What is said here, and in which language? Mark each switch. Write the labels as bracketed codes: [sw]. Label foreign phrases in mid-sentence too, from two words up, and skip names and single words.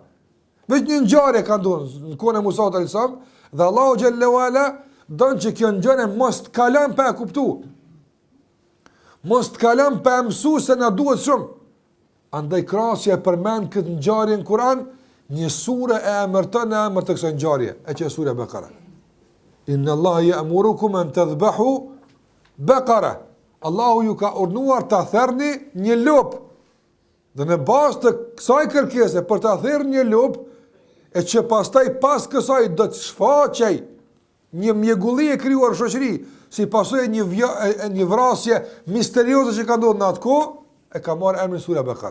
[sq] Veç një ngjarje ka ndodhur në kohën e Musaut [ar] عليه السلام, [sq] dhe Allahu [ar] جل وعلا [sq] don që kjo ngjarje mos të kalon pa e kuptu. Mos të kalon pa mësu se na duhet shumë. Andaj krahasja e përmend këtë ngjarje në Kur'an, një sure e emërton në emër të kësaj ngjarje, e që është sura Bekara. [ar] إن الله يأمركم أن تذبحوا بقرة. [sq] Allahu ju ka urdhëruar ta therrni një lop. Dhe në bazë të kësaj kërkese për ta thirrë një lop, e që pastaj pas kësaj do të shfaqej një mjegulli e krijuar në shoqëri, si pasojë një vrasje misterioze që ka ndodhur në atë kohë, e ka marrë emrin sura Bekara.